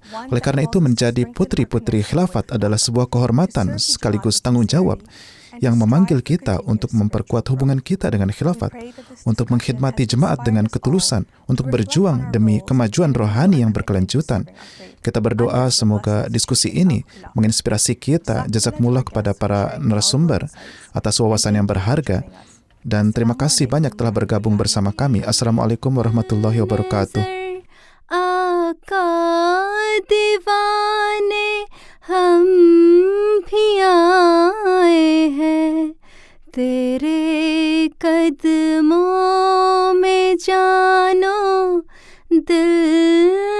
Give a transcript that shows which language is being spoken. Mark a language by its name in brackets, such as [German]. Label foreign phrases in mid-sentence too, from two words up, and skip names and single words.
[Indonesian] Oleh karena itu, menjadi putri-putri khilafat adalah sebuah kehormatan sekaligus tanggung jawab yang memanggil kita untuk memperkuat hubungan kita dengan khilafat, untuk mengkhidmati jemaat dengan ketulusan, untuk berjuang demi kemajuan rohani yang berkelanjutan. Kita berdoa semoga diskusi ini menginspirasi kita. Jazakumullah kepada para narasumber atas wawasan yang berharga, dan terima kasih banyak telah bergabung bersama kami. [Arabic] Assalamualaikum warahmatullahi wabarakatuh. [Urdu] हम भी आए हैं तेरे कदमों में जानो दिल